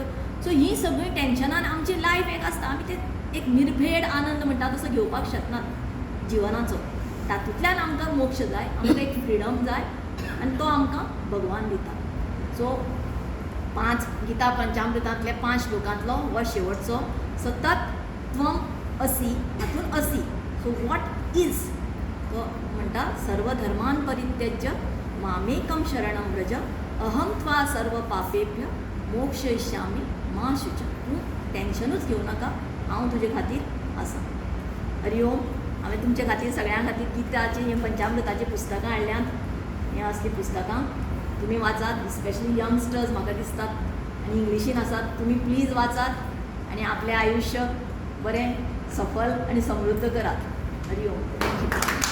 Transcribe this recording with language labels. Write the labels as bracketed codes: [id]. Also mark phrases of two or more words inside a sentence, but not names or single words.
[kok] सो ही सगळीं टेंशनान आमची लायफ एक आसता, आमी तें एक निर्भेड आनंद म्हणटा तसो घेवपाक शकनात जिवनाचो. तातूंतल्यान आमकां मोक्ष जाय, आमकां एक फ्रिडम जाय आनी तो आमकां भगवान दिता. सो 5 गीता पंचामृतांतले 5 श्लोकांतलो हो शेवटचो, सतत [sa] त्वम असि, [kok] हातून असि. [en] so what is, [kok] तो म्हणटा [sa] सर्वधर्मान परित्यज्य मामेकम शरणं व्रज, अहम त्वा सर्व पापेभ्य मोक्षयिष्यामी मा शुच. [kok] तूं टेंशनूच घेवं नाका, हांव तुजे खातीर आसा. [sa] हरि ओम. [kok] हांवें तुमचे खातीर सगळ्यां खातीर गीताची हें पंचामृताची पुस्तकां हाडल्यांत. हें असलीं पुस्तकां तुमी वाचात, [en] specially youngsters [kok] म्हाका दिसतात आनी इंग्लिशीन आसात. तुमी प्लीज वाचात आनी आपलें आयुश्य बरें सफल आनी समृद्ध करात. [sa] हरि ओम. [kok] थँक्यू.